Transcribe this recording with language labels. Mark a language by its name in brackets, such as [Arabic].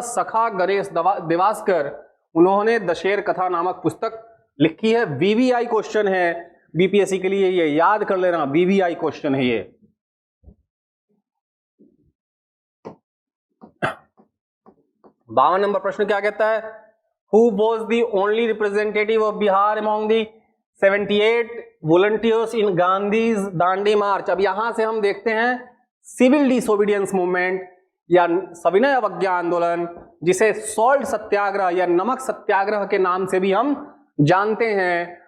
[Hindi] सखा गणेश देवास्कर। उन्होंने दशेर कथा नामक पुस्तक लिखी है। वीवीआई क्वेश्चन है बीपीएससी के लिए, ये याद कर लेना, वीवीआई क्वेश्चन है ये। 52 नंबर प्रश्न क्या कहता है? [English] Who was the only representative of Bihar among the 78 volunteers in Gandhi's Dandi March? [Hindi] अब यहां से हम देखते हैं सिविल डिसोबीडियंस मूवमेंट या सविनय अवज्ञा आंदोलन, जिसे सॉल्ट सत्याग्रह या नमक सत्याग्रह के नाम से भी हम जानते हैं।